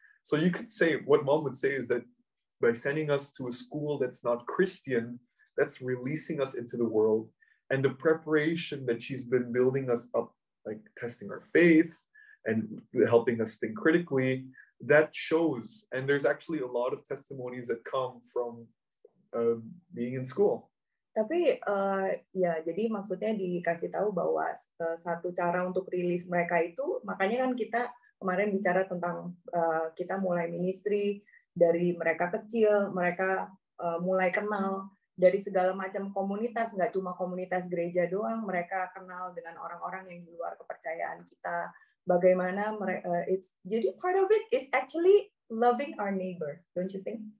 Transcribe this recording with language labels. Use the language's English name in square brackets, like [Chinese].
[English] So you could say, what mom would say is that by sending us to a school that's not Christian, that's releasing us into the world. And the preparation that she's been building us up, like testing our faith and helping us think critically, that shows. And there's actually a lot of testimonies that come from being in school. [Indonesian] Tapi ya, jadi maksudnya dikasih tahu bahwa satu cara untuk rilis mereka itu, makanya kan kita kemarin bicara tentang kita mulai ministry dari mereka kecil, mereka mulai kenal dari segala macam komunitas, nggak cuma komunitas gereja doang, mereka kenal dengan orang-orang yang di luar kepercayaan kita. Bagaimana mereka, jadi [English] part of it is actually loving our neighbor, don't you think?